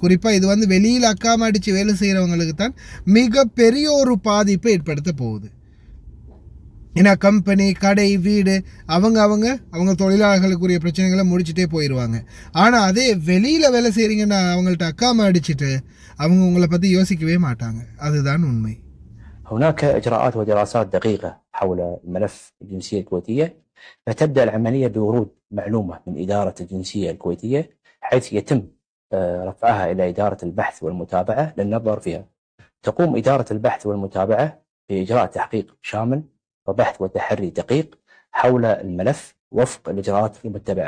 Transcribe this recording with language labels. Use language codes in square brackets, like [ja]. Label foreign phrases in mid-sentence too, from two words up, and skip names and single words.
[ta] குறிப்பாக இது வந்து வெளியில் அக்காம அடித்து வேலை செய்கிறவங்களுக்கு தான் மிகப்பெரிய ஒரு பாதிப்பை ஏற்படுத்த போகுது. ஏன்னா கம்பெனி, கடை, வீடு அவங்க தொழிலாளர்களுக்குரிய பிரச்சனைகளை முடிச்சுட்டே போயிடுவாங்க. ஆனால் அதே வெளியில் வேலை செய்கிறீங்கன்னா அவங்கள்ட்ட அக்காம அடிச்சுட்டு அவங்க உங்களை பற்றி யோசிக்கவே மாட்டாங்க. அதுதான் உண்மை. [ar] هناك إجراءات ودراسات دقيقة حول ملف الجنسية الكويتية، فتبدأ العملية بورود معلومة من إدارة الجنسية الكويتية حيث يتم رفعها إلى إدارة البحث والمتابعة للنظر فيها. تقوم إدارة البحث والمتابعة بإجراء تحقيق شامل وبحث وتحري دقيق حول الملف وفق الإجراءات المتبعة.